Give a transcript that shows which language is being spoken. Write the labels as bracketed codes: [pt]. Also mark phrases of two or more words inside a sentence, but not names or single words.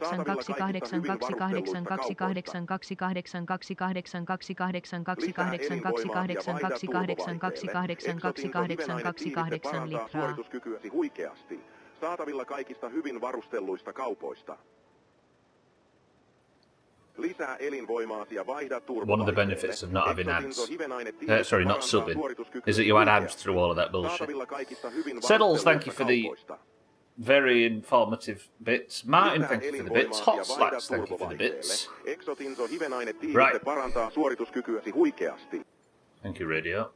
[fi] Suorituskykyäsi huikeasti. Saatavilla kaikista hyvin varustelluista kaupoista. Lisää elinvoimaasi ja vaihda turbovaihteelle. [en] One of the benefits of not having ads, not subbing, is that you add ads through all of that bullshit. Settles, thank you for the very informative bits. Martin, thank you for the bits. Hot Slats, thank you for the bits. Right. Thank you, radio.